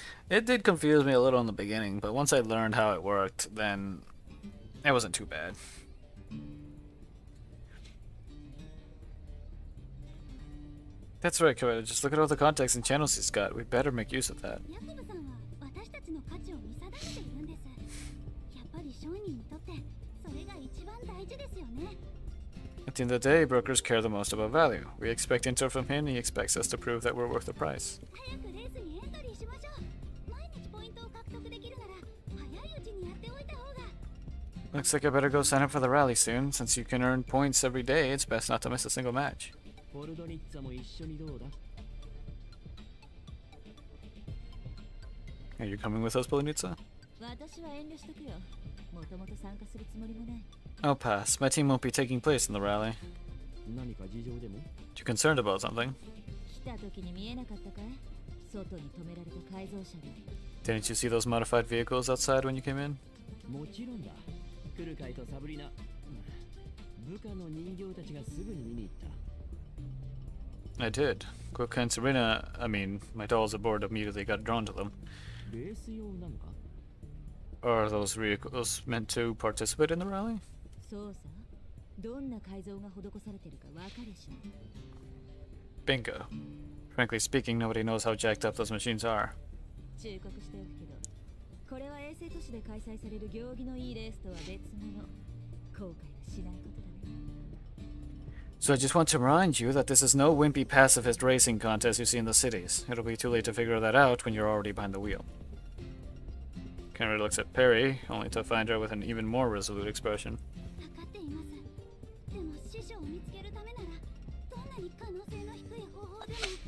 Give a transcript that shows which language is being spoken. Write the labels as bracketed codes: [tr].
[en] It did confuse me a little in the beginning, but once I learned how it worked, then it wasn't too bad. That's right, Koda. Just look at all the contacts and channels he's got. We better make use of that. [ja] ヤコブさんは私たちの価値を見定めているんです。やっぱり商人にとってそれが一番大事ですよね。 [en] At the end of the day, brokers care the most about value. We expect intel from him, and he expects us to prove that we're worth the price. [ja] 早くレースにエントリーしましょう。毎日ポイントを獲得できるなら早いうちにやっておいた方が。 [en] Looks like I better go sign up for the rally soon. Since you can earn points every day, it's best not to miss a single match. [ja] ポルドニッツァも一緒にどうだ [en] Are you coming with us, Polonitsa? [ja] 私は遠慮しとくよ。もともと参加するつもりもない。 [en] I'll pass. My team won't be taking place in the rally. [ja] 何か事情でも [en] You concerned about something? [ja] 来た時に見えなかったかい？外に止められた改造車で。 [en] Didn't you see those modified vehicles outside when you came in? [ja] もちろんだ。クルカイとサブリナ。部下の人形たちがすぐに見に行った。 [en] I did. Quokka and Serena, I mean, my dolls aboard immediately got drawn to them. [ja] レース用なのか [en] Are those vehicles meant to participate in the rally? [ja] そうさ。どんな改造が施されてるかわかるし。 [en] Bingo. Frankly speaking, nobody knows how jacked up those machines are. [ja] 忠告しておくけど、これは衛星都市で開催される行儀のいいレースとは別物。後悔はしないことだね。 [en] So I just want to remind you that this is no wimpy pacifist racing contest you see in the cities. It'll be too late to figure that out when you're already behind the wheel. Kenry looks at Perry, only to find her with an even more resolute expression. [ja] 分かっています。でも師匠を見つけるためならどんなに可能性の低い方法でも。